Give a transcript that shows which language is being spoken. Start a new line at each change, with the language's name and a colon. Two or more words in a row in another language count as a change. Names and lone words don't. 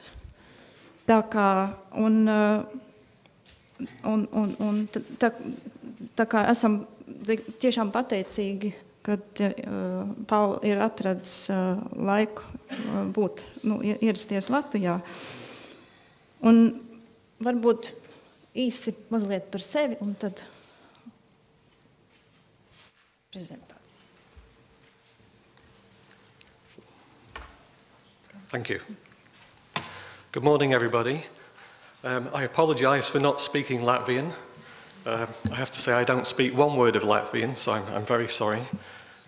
Latvian: Tā kā, tā kā esam tiešām pateicīgi, kad Paul ir atradis laiku ierasties Latvijā. Un varbūt īsi mazliet par sevi, un tad prezentācija.
English: Thank you. Good morning, everybody. I apologize for not speaking Latvian. I have to say I don't speak one word of Latvian, so I'm very sorry.